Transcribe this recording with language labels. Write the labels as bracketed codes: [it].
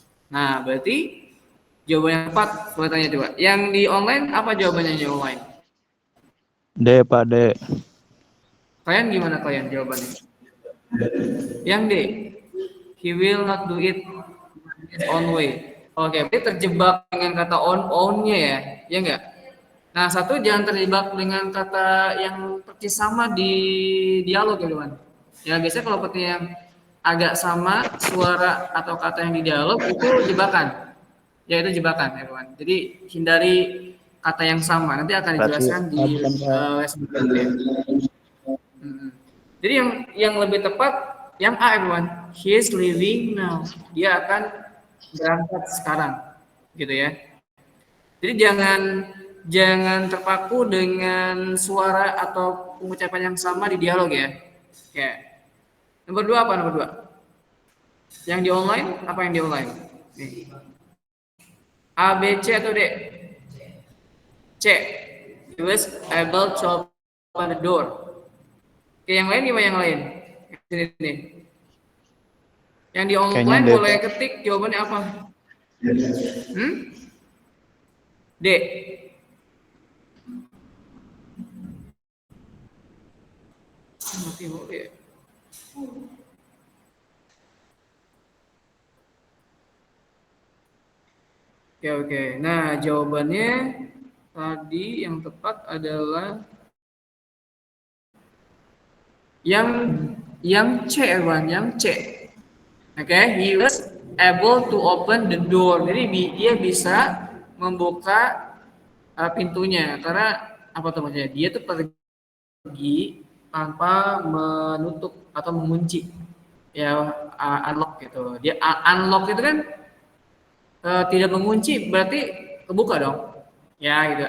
[id] Nah, berarti jawaban yang tepat, boleh tanya coba. Yang di online apa jawabannya di online? D, Pak, D. Kalian gimana kalian jawabannya? Yang D. [en] He will not do it his own way. [id] Oke, berarti terjebak dengan kata on-nya ya. Ya enggak? Nah, satu jangan terjebak dengan kata yang persis sama di dialog ya, teman. Ya, biasanya kalau seperti yang agak sama suara atau kata yang di dialog itu jebakan. Ya, itu jebakan ya, teman. Jadi hindari kata yang sama. Nanti akan dijelaskan di les berikutnya. Jadi yang lebih tepat yang A, everyone. [en] He is leaving now. [id] Dia akan berangkat sekarang, gitu ya. Jadi jangan jangan terpaku dengan suara atau pengucapan yang sama di dialog ya. Oke. Nomor 2 apa nomor 2? Yang di online apa yang di online? Nih. A, B, C atau D? C. [en] He was able to open the door. [id] Oke, yang lain gimana yang lain? Sini nih. Yang di online Kayaknya D. boleh ketik jawabannya apa? D. Mati boleh ya? Oke. Nah, jawabannya tadi yang tepat adalah yang C, Erwan, yang C. [en] Oke, he was able to open the door. [id] Jadi dia bisa membuka pintunya karena apa tuh maksudnya? Dia tuh pergi tanpa menutup atau mengunci. Ya, unlock gitu. Dia unlock itu kan tidak mengunci berarti kebuka dong. Ya, gitu.